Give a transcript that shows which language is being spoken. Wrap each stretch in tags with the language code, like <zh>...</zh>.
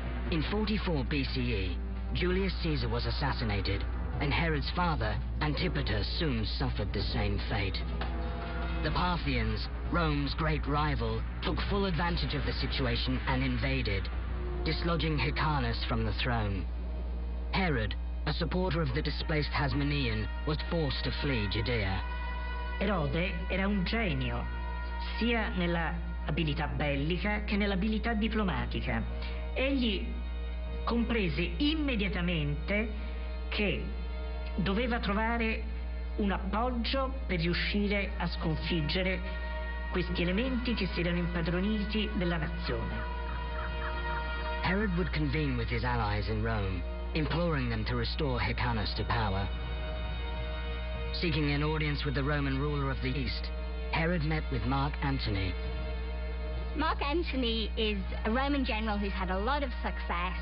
<en>In 44 BCE, Julius Caesar was assassinated, and Herod's father, Antipater, soon suffered the same fate. The Parthians, Rome's great rival, took full advantage of the situation and invaded. dislodging Hyrcanus from the throne. Herod, a supporter of the displaced Hasmonean, was forced to flee Judea.</en> <it>Erode era un genio, sia nella abilità bellica che nell'abilità diplomatica. Egli comprese immediatamente che doveva trovare un appoggio per riuscire a sconfiggere questi elementi che si erano impadroniti della nazione.</it> <en>Herod would convene with his allies in Rome, imploring them to restore Hyrcanus to power. Seeking an audience with the Roman ruler of the East, Herod met with Mark Antony. Mark Antony is a Roman general who's had a lot of success.</en>